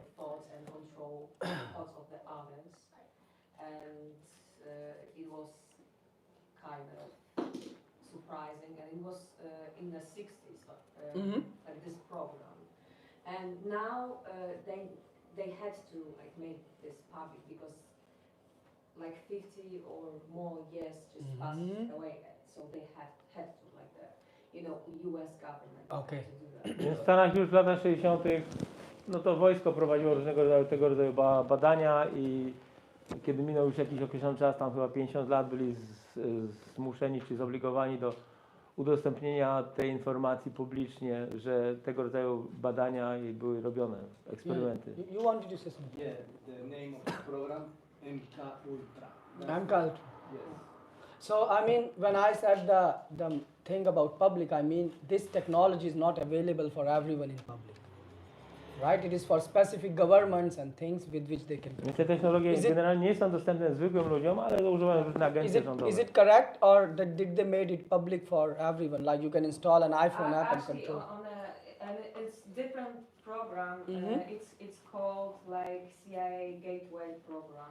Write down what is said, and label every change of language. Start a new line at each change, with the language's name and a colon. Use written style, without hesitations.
English: the thoughts and control the thoughts of the others. And it was kind of surprising, and it was in the 60s, like this program. And now they had to like make this public because like 50 or more years just passed away, so they had to like the US government Okay. had to do that.
Polish: Więc w Stanach już w latach 60. no to wojsko prowadziło różnego rodzaju tego rodzaju badania i kiedy minął już jakiś określony czas, tam chyba 50 lat, byli zmuszeni czy zobligowani do udostępnienia tej informacji publicznie, że tego rodzaju badania były robione, eksperymenty.
English: You wanted to say something? Yeah, the name of the program, MK Ultra. MK Ultra. Yes. So I mean, when I said the thing about public, I mean this technology is not available for everyone in public, right? It is for specific governments and things with which they can.
Polish: Więc te technologie generalnie nie są dostępne zwykłym ludziom, ale używają różne agencje rządowe.
English: Is it correct, or did they made it public for everyone? Like you can install an iPhone app and Actually, control. and it's different program. It's called like CIA Gateway program.